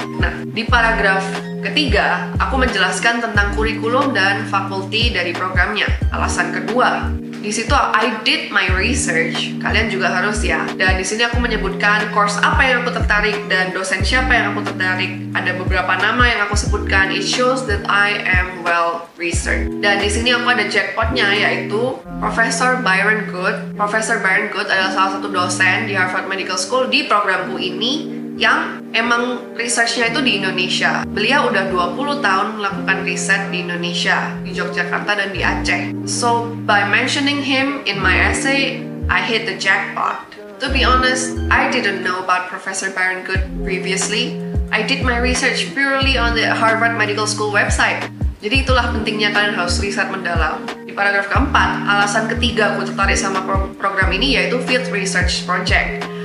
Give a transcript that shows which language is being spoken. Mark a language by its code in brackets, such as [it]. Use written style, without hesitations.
[id] Nah, di paragraf ketiga, aku menjelaskan tentang kurikulum dan fakulti dari programnya. Alasan kedua, di situ [en] I did my research. [id] Kalian juga harus ya. Dan di sini aku menyebutkan course apa yang aku tertarik dan dosen siapa yang aku tertarik. Ada beberapa nama yang aku sebutkan. [en] It shows that I am well researched. [id] Dan di sini aku ada jackpotnya, yaitu Profesor Byron Good. Profesor Byron Good adalah salah satu dosen di Harvard Medical School di programku ini yang emang research-nya itu di Indonesia. Beliau udah 20 tahun melakukan riset di Indonesia, di Yogyakarta dan di Aceh. [en] So, by mentioning him in my essay, I hit the jackpot. To be honest, I didn't know about Professor Byron Good previously. I did my research purely on the Harvard Medical School website. [id] Jadi itulah pentingnya kalian harus riset mendalam. Di paragraf keempat, alasan ketiga aku tertarik sama program ini yaitu Field Research Project.